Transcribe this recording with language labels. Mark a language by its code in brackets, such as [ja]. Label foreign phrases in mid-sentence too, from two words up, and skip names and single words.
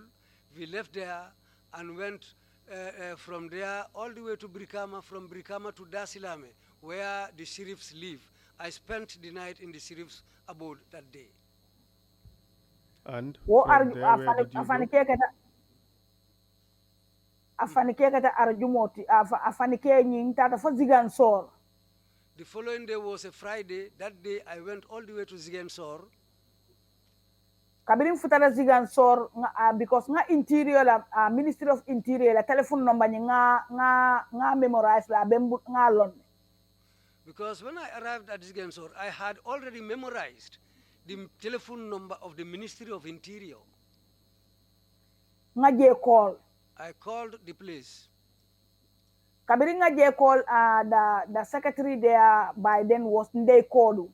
[en] We left there and went from there all the way to Brikama, from Brikama to Dasilame, where the sheriffs live. I spent the night in the sheriff's abode that day. And from there, where did you go? [man] Afanike kata arjumoti afanike nyin tata fo Zigansor. [en] The following day was a Friday. That day I went all the way to Zigansor. [man] Kabirin futala Zigansor because nga interior la Ministry of Interior la [en] telephone number [man] nga memorize la bembu nga lon. [en] Because when I arrived at Zigansor, I had already memorized the telephone number of the Ministry of Interior. [man] Nga je call. [en] I called the place. [man] Kabiringa je [en] call the secretary there by then was Ndei Kodu.